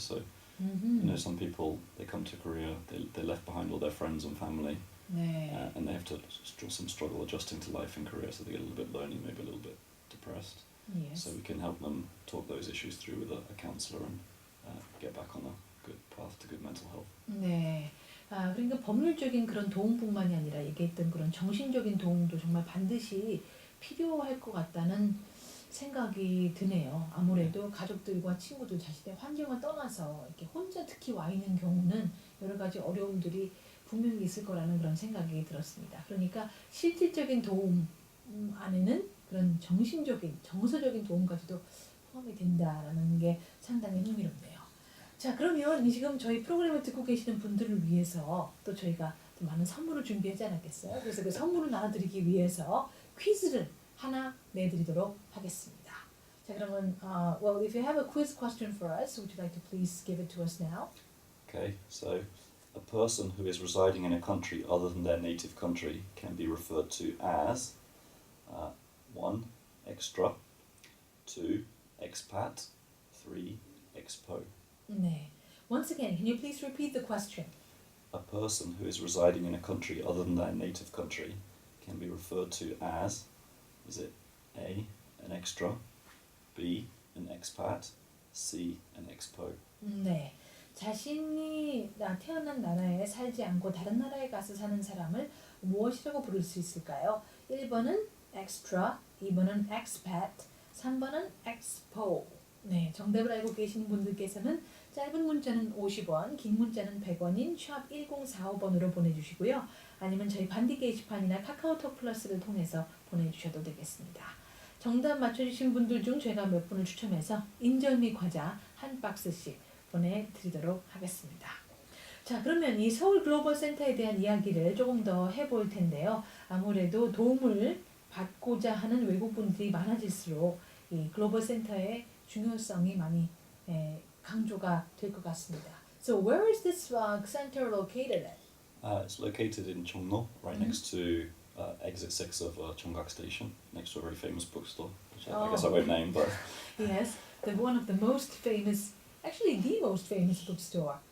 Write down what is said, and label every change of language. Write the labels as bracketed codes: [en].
[en] So some people, they come to Korea, they left behind all their friends and family, and they have to some struggle adjusting to life in Korea. So they get a little bit lonely, maybe a little bit depressed. So we can help them talk those issues through with a counsellor and get back on a good path to good mental health. [ko] 네. 그러니까 법률적인 그런 도움뿐만이 아니라 얘기했던 그런 정신적인 도움도 정말 반드시 필요할 것 같다는 생각이 드네요. 아무래도 가족들과 친구들 자신의 환경을 떠나서 이렇게 혼자 특히 와 있는 경우는 여러 가지 어려움들이 분명히 있을 거라는 그런 생각이 들었습니다. 그러니까 실질적인 도움 안에는 그런 정신적인, 정서적인 도움까지도 포함이 된다라는 게 상당히 흥미롭네요. 자, 그러면 지금 저희 프로그램을 듣고 계시는 분들을 위해서 또 저희가 또 많은 선물을 준비하지 않았겠어요? 그래서 그 선물을 나눠드리기 위해서 퀴즈를 하나 내드리도록 하겠습니다. 자, 그러면 [en] well, if you have a quiz question for us, would you like to please give it to us now? Okay, so a person who is residing in a country other than their native country can be referred to as 1. Extra, 2. Expat, 3. Expo. [ko] 네. [en] Once again, can you please repeat the question? A person who is residing in a country other than their native country can be referred to as, is it A, an extra, B, an expat, C, an expo? [ko] 네. 자신이 태어난 나라에 살지 않고 다른 나라에 가서 사는 사람을 무엇이라고 부를 수 있을까요? 1번은 extra, 2번은 expat, 3번은 expo. 네, 정답을 알고 계시는 분들께서는 짧은 문자는 50원, 긴 문자는 100원인 샵 1045번으로 보내주시고요. 아니면 저희 반디 게시판이나 카카오톡 플러스를 통해서 보내주셔도 되겠습니다. 정답 맞춰주신 분들 중 저희가 몇 분을 추첨해서 인절미 과자 한 박스씩 보내드리도록 하겠습니다. 자, 그러면 이 서울 글로벌 센터에 대한 이야기를 조금 더 해볼 텐데요. 아무래도 도움을 받고자 하는 외국분들이 많아질수록 이 글로벌 센터의 중요성이 많이 강조가 될 것 같습니다. [en] So where is this center located at? It's located in Cheongno, right next to exit 6 of Cheongak Station, next to a very famous bookstore, which I guess I won't name, but... Yes, one of the most famous, actually the most famous bookstore